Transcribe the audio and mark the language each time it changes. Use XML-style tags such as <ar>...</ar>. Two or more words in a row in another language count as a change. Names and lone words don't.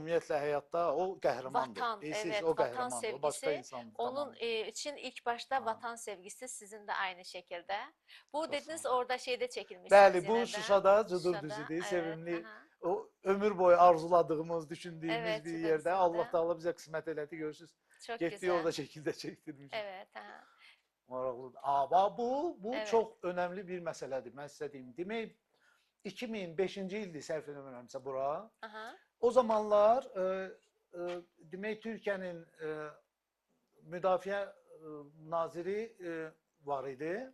<az>ümumiyyətlə həyatda o qəhrəmandır.</az> <tr>vatan,</tr> <az>Bilirsiniz,</az> <tr>evet,</tr> <az>o vatan qəhrəmandır. O başqa</az> <tr>sevgisi.</tr> <az>insandır.</az> <tr>Onun Tamam. için ilk başta Ha. vatan sevgisi sizin de aynı şekilde. Bu Çok dediniz sağ olun. orada şeyde çekilmişsiniz</tr> <az>Bəli,</az> <tr>yine bu de. Şuşada Cıdır</tr> <az>Şuşada, düzüdür.</az> <tr>evet,</tr> <az>Sevimli. aha. O ömür boyu arzuladığımız, düşündüğümüz</az> <tr>Evet,</tr> <az>bir Cıdır yerdə. düzündə. Allah Teala bizə qismət elədi, görürsüz.</az> <tr>Çok</tr> <az>Getdik</az> <tr>güzel.</tr> <az>orada şəkildə çəkdirmişik.</az> <tr>Evet, aha.</tr> <az>Maraqlıdır. Amma bu</az> <tr>Evet.</tr> <az>çox önəmli bir məsələdir. Mən sizə deyim. Demək 2005-ci ildir səhv eləmirəmsə bura. Aha. O zamanlar demək Türkiyənin Müdafiə Naziri var idi.</az>